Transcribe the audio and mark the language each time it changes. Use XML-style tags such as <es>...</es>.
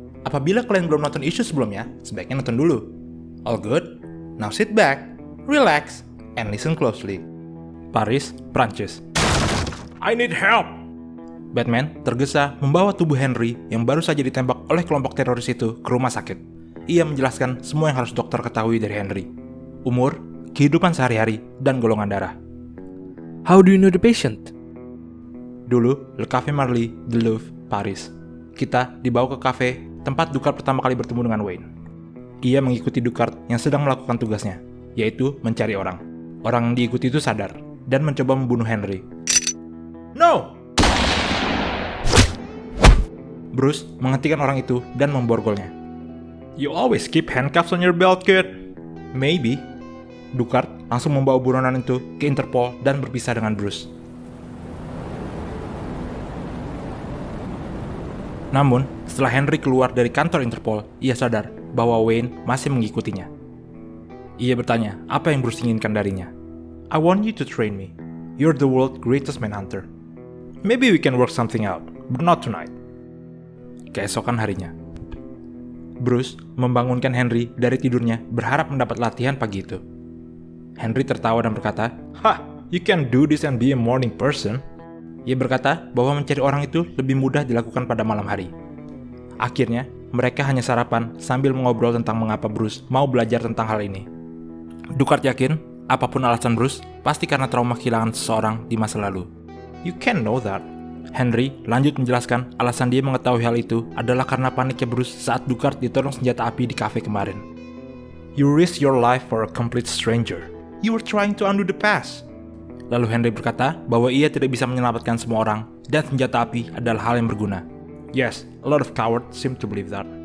<id>Apabila kalian belum nonton isu sebelumnya, sebaiknya nonton dulu.</id> <en>All good? Now sit back, relax, and listen closely. Paris, Prancis. I need help!</en> <id>Batman tergesa membawa tubuh Henry yang baru saja ditembak oleh kelompok teroris itu ke rumah sakit. Ia menjelaskan semua yang harus dokter ketahui dari Henry. Umur, kehidupan sehari-hari, dan golongan darah.</id> <en>How do you know the patient?</en> <id>Dulu, Le Café Marly, The Louvre, Paris. Kita dibawa ke kafe tempat Ducard pertama kali bertemu dengan Wayne. Ia mengikuti Ducard yang sedang melakukan tugasnya, yaitu mencari orang. Orang yang diikuti itu sadar dan mencoba membunuh Henry.</id> <en>No!</en> <id>Bruce menghentikan orang itu dan memborgolnya.</id> <en>You always keep handcuffs on your belt, kid. Maybe.</en> <id>Ducard langsung membawa buronan itu ke Interpol dan berpisah dengan Bruce. Namun, setelah Henry keluar dari kantor Interpol, ia sadar bahwa Wayne masih mengikutinya. Ia bertanya apa yang Bruce inginkan darinya.</id> <en>I want you to train me. You're the world's greatest manhunter. Maybe we can work something out, but not tonight.</en> <id>Keesokan harinya, Bruce membangunkan Henry dari tidurnya berharap mendapat latihan pagi itu. Henry tertawa dan berkata, "Hah,</id> <en>you can do this and be a morning person."</en> <id>Ia berkata bahwa mencari orang itu lebih mudah dilakukan pada malam hari. Akhirnya, mereka hanya sarapan sambil mengobrol tentang mengapa Bruce mau belajar tentang hal ini. Ducard yakin, apapun alasan Bruce, pasti karena trauma kehilangan seseorang di masa lalu.</id> <en>You can know that.</en> <id>Henry lanjut menjelaskan alasan dia mengetahui hal itu adalah karena paniknya Bruce saat Ducard ditodong senjata api di kafe kemarin.</id> <en>You risk your life for a complete stranger. You were trying to undo the past.</en> <id>Lalu Henry berkata bahwa ia tidak bisa menyelamatkan semua orang dan senjata api adalah hal yang berguna.</id> <en>Yes, a lot of cowards seem to believe that.</en>